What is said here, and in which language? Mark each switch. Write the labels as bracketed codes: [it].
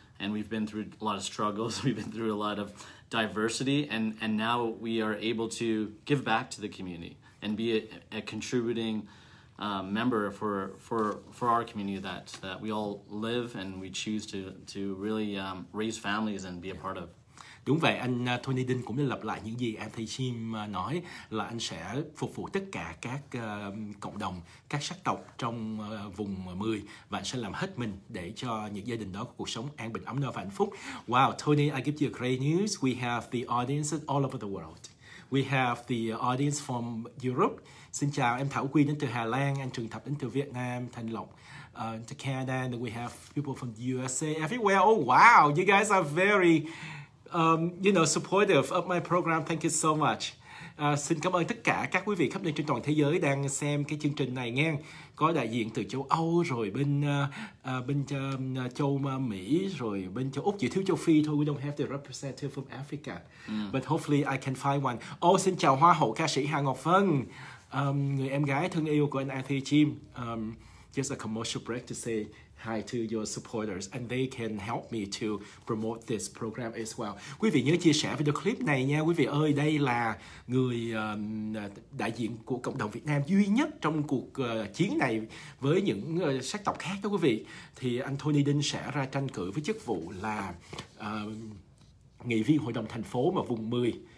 [en] And we've been through a lot of struggles. We've been through a lot of diversity. And now we are able to give back to the community and be a contributing member for our community that we all live and we choose to really raise families and be a part of. [vi] Đúng vậy, anh Tony Dinh cũng đã lặp lại những gì anh thầy Chim nói, là anh sẽ phục vụ tất cả các cộng đồng, các sắc tộc trong vùng 10 và anh sẽ làm hết mình để cho những gia đình đó có cuộc sống an bình, ấm no và hạnh phúc. [en] Wow, Tony, I give you a great news. We have the audiences all over the world. We have the audience from Europe. [vi] Xin chào, em Thảo Quyên đến từ Hà Lan, anh Trường Thập đến từ Việt Nam, Thành Lộc to Canada, [en] and we have people from the USA, everywhere. Oh wow, you guys are very supportive of my program. Thank you so much. [vi] Xin cảm ơn tất cả các quý vị khắp nơi trên toàn thế giới đang xem cái chương trình này nghe. Có đại diện từ châu Âu, rồi bên châu Mỹ, rồi bên châu Úc, chỉ thiếu châu Phi thôi. [en] We don't have the representative from Africa. But hopefully I can find one. [vi] Xin chào Hoa hậu ca sĩ Hà Ngọc Vân, người em gái thân yêu của anh Anthony Chim. [en] Just a commercial break to say hi to your supporters, and they can help me to promote this program as well. [vi] Quý vị nhớ chia sẻ video clip này nha quý vị ơi. Đây là người đại diện của cộng đồng Việt Nam duy nhất trong cuộc chiến này với những sắc tộc khác đó quý vị. Thì anh Tony Dinh sẽ ra tranh cử với chức vụ là nghị viên hội đồng thành phố mà vùng 10.